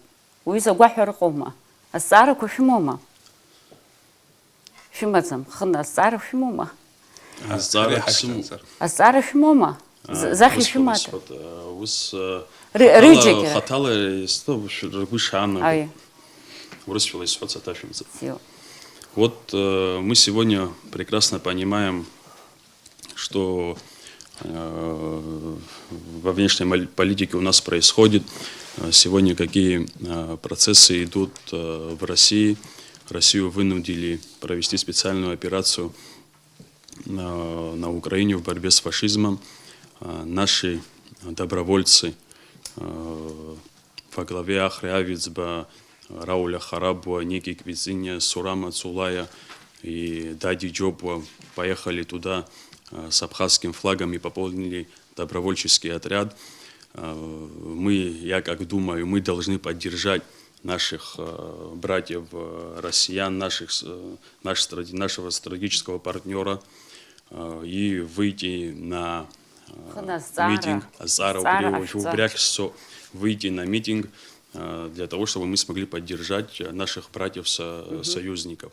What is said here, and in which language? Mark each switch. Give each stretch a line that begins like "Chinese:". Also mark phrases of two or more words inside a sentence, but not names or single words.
Abkhazian: Уи загәаҳәара ыҟоума? Азҵаарақәа шәымоума? Шәымаӡам. Хына азҵаара шәымоума? Азҵаара шәымоума? Захь шәымада? Рыџьагьы. Хатала ргәы шаанагоит. Урысшәала исҳәац аҭашәымҵа.
Russian: Вот мы сегодня прекрасно понимаем, что во внешней политике у нас происходит, сегодня какие процессы идут в России. Россию вынудили провести специальную операцию на Украине в борьбе с фашизмом. Наши добровольцы во главе Ахры Авицба, Рауля Харабуа, Ники Квизиня, Сурама Цулая и Дади Джобуа поехали туда с абхазским флагом и пополнили добровольческий отряд. Я как думаю, мы должны поддержать наших братьев россиян, нашего стратегического партнера и выйти на митинг, выйти на митинг для того, чтобы мы смогли поддержать наших братьев-союзников.